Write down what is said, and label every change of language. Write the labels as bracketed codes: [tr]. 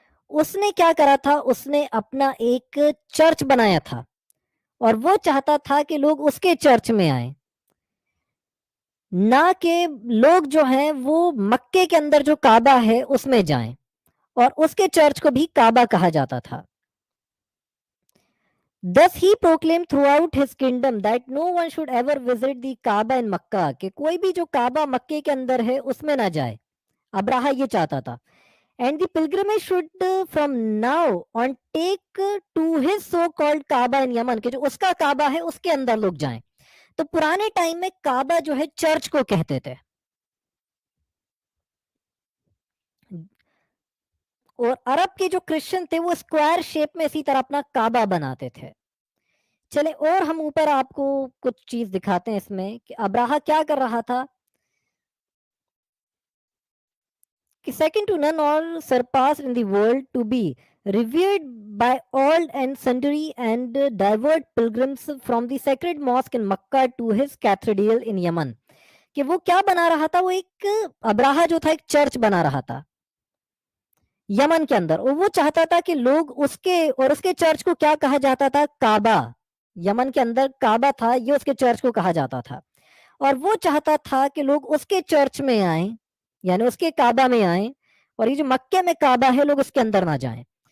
[hi] उसने क्या करा था? उसने अपना एक चर्च बनाया था और वो चाहता था कि लोग उसके चर्च में आए, ना कि लोग जो हैं वो मक्के के अंदर जो काबा है उसमें जाएं. और उसके चर्च को भी काबा कहा जाता था. [en] Thus he proclaimed throughout his kingdom that no one should ever visit the Kaaba in Makkah, [hi] कि कोई भी जो काबा मक्के के अंदर है उसमें ना जाए. अब्राहा ये चाहता था. [en] And the pilgrimage should from now on take to his so called Kaaba in Yemen, [hi] कि जो उसका काबा है उसके अंदर लोग जाएं. तो पुराने टाइम में काबा जो है चर्च को कहते थे, और अरब के जो क्रिश्चियन थे वो स्क्वायर शेप में इसी तरह अपना काबा बनाते थे. चले और हम ऊपर आपको कुछ चीज दिखाते हैं इसमें कि अब्राहा क्या कर रहा था. [en] कि second to none or surpassed in the world, to be revered by all and sundry and divert pilgrims from the sacred mosque in Makkah to his cathedral in Yemen. [hi] कि वो क्या बना रहा था? वो एक अब्राहा जो था एक चर्च बना रहा था यमन के अंदर, और वो चाहता था कि लोग उसके चर्च को क्या कहा जाता था? काबा. यमन के अंदर काबा था, ये उसके चर्च को कहा जाता था. और वो चाहता था कि लोग उसके चर्च में आए, यानी उसके काबा में आए, और ये जो मक्के में काबा है लोग उसके अंदर ना जाएं.